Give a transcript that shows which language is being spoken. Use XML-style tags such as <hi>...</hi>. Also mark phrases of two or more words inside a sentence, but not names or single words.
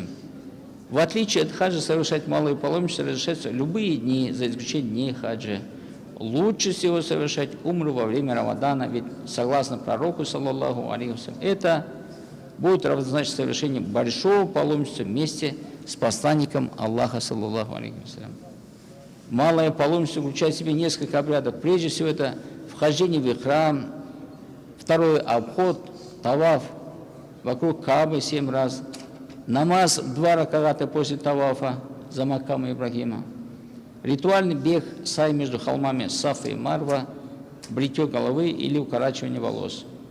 <ru>В отличие от хаджа, совершать малое паломничество разрешается любые дни, за исключением дней хаджа. Лучше всего совершать умру во время Рамадана, ведь согласно пророку,</ru> <ar>صلى الله عليه وسلم,</ar> <ru>это будет равнозначно совершению большого паломничества вместе с посланником Аллаха,</ru> <ar>صلى الله عليه وسلم.</ar> <ru>Малое паломничество включает в себя несколько обрядов. Прежде всего, это вхождение в ихрам, второе – обход, таваф вокруг Каабы 7 раз, намаз 2 ракагата после тавафа за Маккама Ибрагима, ритуальный бег, сай между холмами Сафа и Марва, бритье головы или укорачивание волос.</ru>